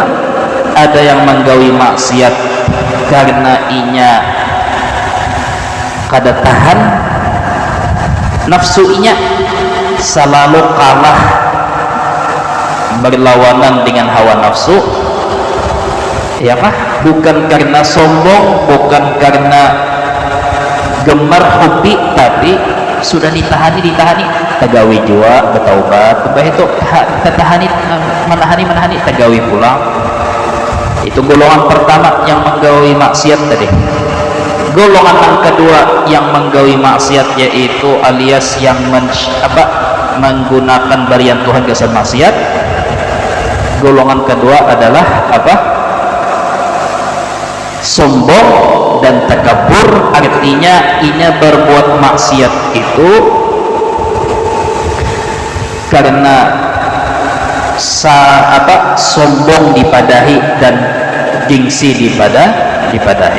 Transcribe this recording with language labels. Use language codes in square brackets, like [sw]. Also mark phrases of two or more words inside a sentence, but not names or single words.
[id] Ada yang menggawi maksiat karena [bjn] inya kada [id] tahan nafsu inya, selalu kalah berlawanan dengan hawa nafsu, ya kah? Bukan karena sombong, bukan karena gemar hobi, tapi sudah ditahani, [bjn] tagawi jua, [id] bertaubat, itu menahani, [bjn] tagawi pulang. [id] Itu golongan pertama yang menggawi maksiat tadi. Golongan yang kedua yang menggawi maksiat, yaitu alias yang menggunakan barian Tuhan kesan maksiat. Golongan kedua adalah apa? Sombong dan takabur, artinya inya berbuat maksiat itu karena sombong dipadahi dan gengsi dipadahi.